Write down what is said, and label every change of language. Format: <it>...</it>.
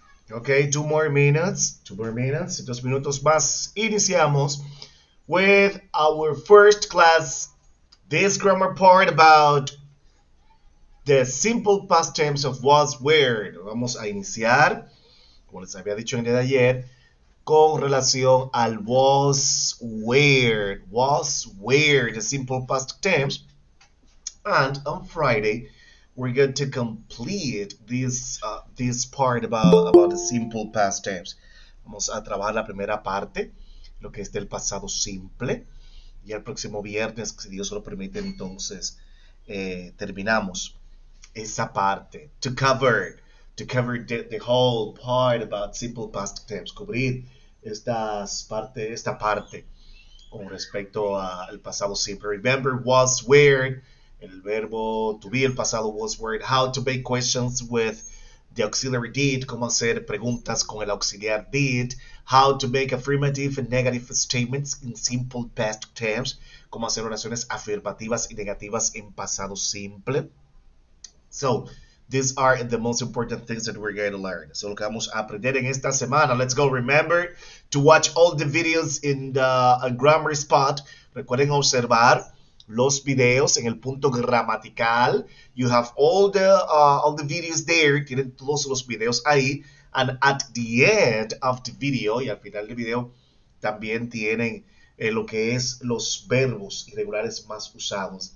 <en>Okay, 2 more minutes. 2 more minutes.</en> <es>2 minutos más. Iniciamos</es> <en>with our first class. This grammar part about the simple past tense of was where.</en> <es>Vamos a iniciar, como les había dicho en el día de ayer, con relación al was where.</es> <en>Was where, the simple past tense. And on Friday, we're going to complete this part about the simple past tense.</en> <es>Vamos a trabajar la primera parte, lo que es del pasado simple. Y el próximo viernes, si Dios lo permite, entonces terminamos esa parte.</es> <en>To cover the whole part about simple past tense.</en> <es>Cubrir esta parte con respecto al pasado simple.</es> <en>Remember, was where,</en> <es>el verbo</es> <en>to be,</en> <es>el pasado</es> <en>was where. How to make questions with the auxiliary did,</en> <es>cómo hacer preguntas con el auxiliar did.</es> <en>How to make affirmative and negative statements in simple past tense,</en> <es>cómo hacer oraciones afirmativas y negativas en pasado simple.</es> <en>So, these are the most important things that we're going to learn.</en> <es>So, lo que vamos a aprender en esta semana.</es> <en>Let's go. Remember to watch all the videos in the grammar spot.</en> <es>Recuerden observar los videos en el punto gramatical.</es> <en>You have all the videos there.</en> <es>Tienen todos los videos ahí.</es> <en>And at the end of the video,</en> <es>y al final del video, también tienen lo que es los verbos irregulares más usados.</es>